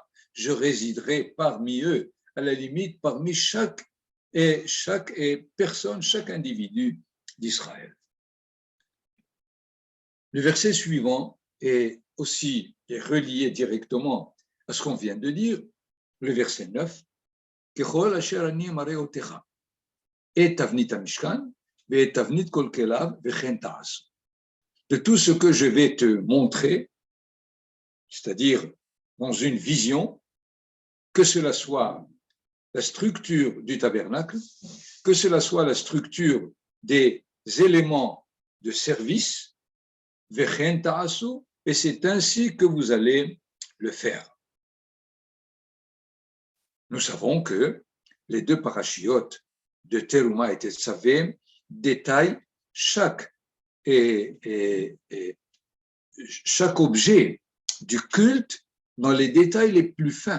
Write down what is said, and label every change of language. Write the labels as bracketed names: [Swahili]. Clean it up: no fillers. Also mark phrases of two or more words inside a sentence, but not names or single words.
[French] Je résiderai parmi eux, à la limite, parmi chaque personne, chaque individu d'Israël. Le verset suivant est aussi relié directement à ce qu'on vient de dire, le verset 9, [Hebrew] ככל אשר אני מראה אותך, את תבנית המשכן, ואת תבנית כל כליו, וכן תעשו. [French] De tout ce que je vais te montrer, c'est-à-dire dans une vision, que cela soit la structure du tabernacle, que cela soit la structure des éléments de service, [Hebrew] וכן תעשו, [French] et c'est ainsi que vous allez le faire. Nous savons que les deux parachiotes de Teruma et Tetzavé détaillent chaque objet du culte dans les détails les plus fins.